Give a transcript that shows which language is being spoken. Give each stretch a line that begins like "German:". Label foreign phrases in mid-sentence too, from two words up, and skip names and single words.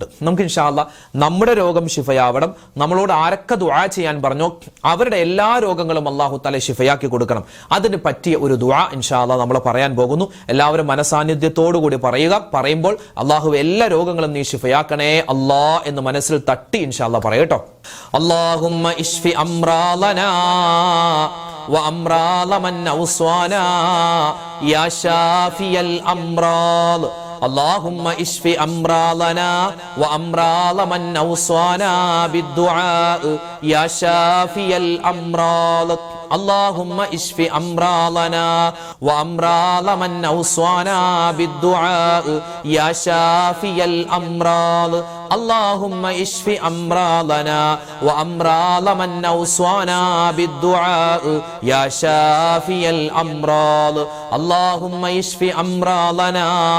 Malayalam: നമുക്ക്
Arabic: إن شاء الله
Malayalam: നമ്മുടെ രോഗം ശിഫയാവണം, നമ്മളോട് ആരൊക്കെ ദുആ ചെയ്യാൻ പറഞ്ഞോ അവരുടെ എല്ലാ രോഗങ്ങളും
Arabic: الله تعالى
Malayalam: ശിഫയാക്കി കൊടുക്കണം. അതിന് പറ്റിയ ഒരു ദുആ
Arabic: إن شاء الله
Malayalam: നമ്മൾ പറയാൻ പറയാൻ പോകുന്നു. എല്ലാവരും മനസാന്നിധ്യത്തോടുകൂടി പറയുക. പറയുമ്പോൾ അള്ളാഹു എല്ലാ രോഗങ്ങളും നീ ശിഫയാക്കണേ അല്ലാ എന്ന് മനസ്സിൽ തട്ടി
Arabic: إن شاء الله
Malayalam: പറയട്ടോ.
Arabic: اللهم اشف أمراضنا وأمراض من أوصانا يا شافي الأمراض اللهم اشف أمراضنا وأمراض من أوصانا بالدعاء يا شافي الأمراض اللهم اشف أمراضنا وأمراض من أوصانا بالدعاء يا شافي الأمراض اللهم اشف أمراضنا وأمراض من أوصانا بالدعاء يا شافي الأمراض اللهم اشف أمراضنا